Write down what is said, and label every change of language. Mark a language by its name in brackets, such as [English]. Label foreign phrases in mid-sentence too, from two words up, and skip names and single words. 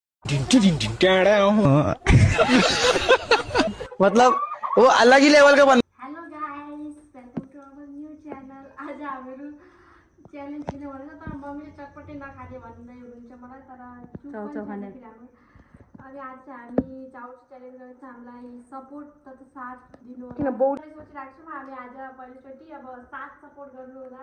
[Hindi] मतलब वो अलग ही लेवल का बन। [English] Hello guys, welcome to our new channel. [Nepali] आज हामीहरू च्यालेन्ज खेल्नु भनेको तर मम्मीले चटपटे नखाने भन्दै हुनुहुन्छ मलाई, तर चाउचाउ खाने हाम्रो। अनि आज चाहिँ हामी चाउचाउ च्यालेन्ज गरेर चाहिँ हामीलाई सपोर्ट तथा साथ दिनु होला। किन बहुत सोचिरहेको छौँ हामी आज पहिलोचोटि अब साथ सपोर्ट गर्नु होला।